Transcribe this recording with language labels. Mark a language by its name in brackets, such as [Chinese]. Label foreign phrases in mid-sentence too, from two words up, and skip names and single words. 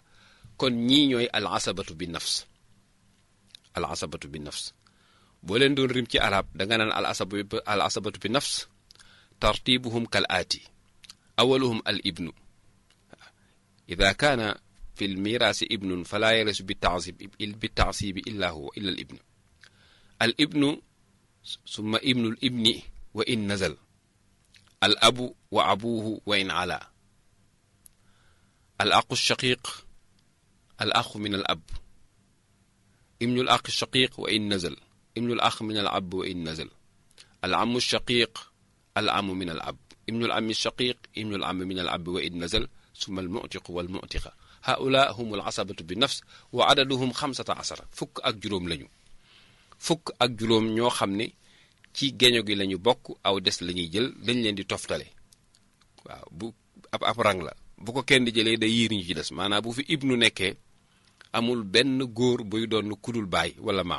[Wolof] kon ñii ñooy [Arabic] العصبة بالنفس. al asabatu bi nafs [Wolof] boo leen doon rim ci arab danga naan [Arabic] العصبة بالنفس ترتيبهم كالآتي أولهم الابن إذا كان في الميراث ابن فلا يرث بالتعصيب إلا هو إلا الابن. الابن ثم ابن الابن وإن نزل الأب وأبوه وإن علا الأخ الشقيق الأخ من الأب ابن الأخ الشقيق وإن نزل ابن الأخ من الأب وإن نزل العم الشقيق العم من الأب ابن العم الشقيق ابن العم من الأب وإن نزل ثم المعتق والمعتقة هؤلاء هم العصبة بالنفس وعددهم 15 [Wolof] fukk ak juróom lañu. fukk ak juróom ñoo xam ne ci geño gi lañu bokk aw des lañuy jël dañ leen di toftale. waaw bu ab rang la bu ko kenn di jëlee day yiir ñu ci des maanaam bu fi ibnu nekkee amul benn góor buy doon kudul baay wala maam.